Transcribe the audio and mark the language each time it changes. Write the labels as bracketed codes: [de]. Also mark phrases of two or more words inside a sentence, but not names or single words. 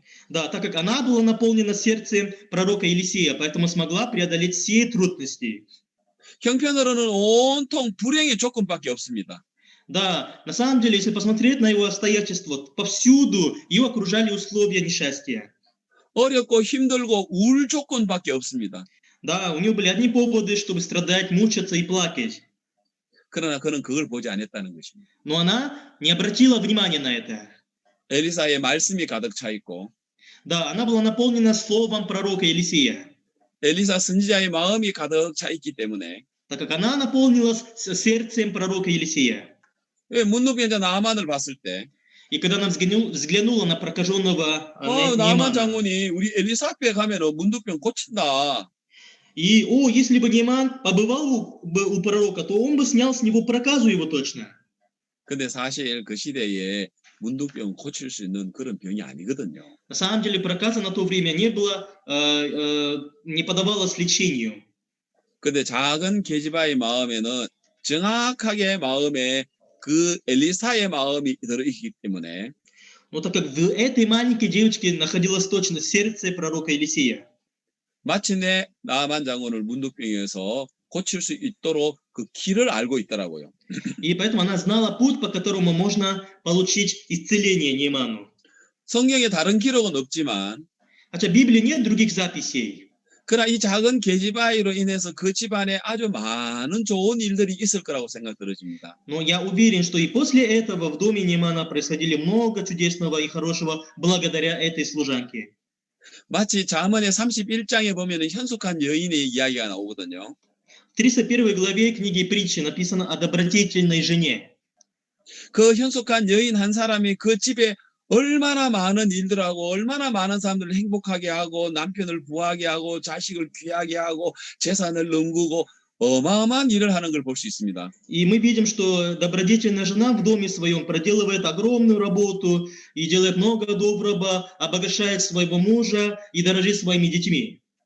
[ru] Да, так как она была наполнена сердцем пророка Елисея, поэтому смогла преодолеть все трудности. [ko] 형편으로는 온통 불행의 조건밖에 없습니다. [ru] Да, на самом деле, если посмотреть на его обстоятельства, повсюду ее окружали условия несчастья. [ko] 어렵고 힘들고 우울 조건밖에 없습니다. [ru] Да, у нее были одни поводы, чтобы страдать, мучиться и плакать. [ko] 그러나 그는 그걸 보지 않았다는 것입니다. [ru] Но она не обратила внимания на это. [ko] 엘리사의 말씀이 가득 차 있고 [ru] Да, она была наполнена словом пророка Елисея, [ko] 엘리사 선지자의 마음이 가득 차 있기 때문에 [ru] так как она наполнилась сердцем пророка Елисея. [ko] 문둥병자 나아만을 봤을 때 [ru] И когда она взглянула на прокаженного [ko] 나아만 [ru] Неймана, [ko] 장군이 우리 엘리사 앞에 가면은 문둥병 고친다. [ru] и, если бы Нейман побывал у пророка, то он бы снял с него проказу его точно. [ko] 근데 사실 그 시대에 문둥병 고칠 수 있는 그런 병이 아니거든요. [ru] На самом деле проказа на то время не поддавалась лечению. [ko] 근데 작은 게지바의 마음에는 정확하게 마음에 그 엘리사의 마음이 들어있기 때문에 [ru] Но так как в этой маленькой девочке находилось точно сердце пророка Елисея, [ko] 마침내 나아만 장군을 문둥병에서 고칠 수 있도록 그 길을 알고 있더라고요. [ru] и поэтому она знала путь, по которому можно получить исцеление Нейману. [ko] 성경에 다른 기록은 없지만 [ru] Хотя в Библии нет других записей. [ko] 그러나 이 작은 계집아이로 인해서 그 집안에 아주 많은 좋은 일들이 있을 거라고 생각 들어집니다. [ru] Но я уверен, что и после этого в доме Неймана происходили много чудесного и хорошего благодаря этой служанке. [ko] 마치 잠언의 31장에 보면 현숙한 여인의 이야기가 나오거든요. [ru] В 31 главе книги Притчи написано о добродетельной жене. [ko] 그 현숙한 여인 한 사람이 그 집에 얼마나 많은 일들하고 얼마나 많은 사람들을 행복하게 하고 남편을 부하게 하고 자식을 귀하게 하고 재산을 넘기고 어마어마한 일을 하는 걸 볼 수 있습니다. [ru] И мы видим, что добродетельная жена в доме своем проделывает огромную работу и делает много доброго, обогащает своего мужа и дорожит своими детьми.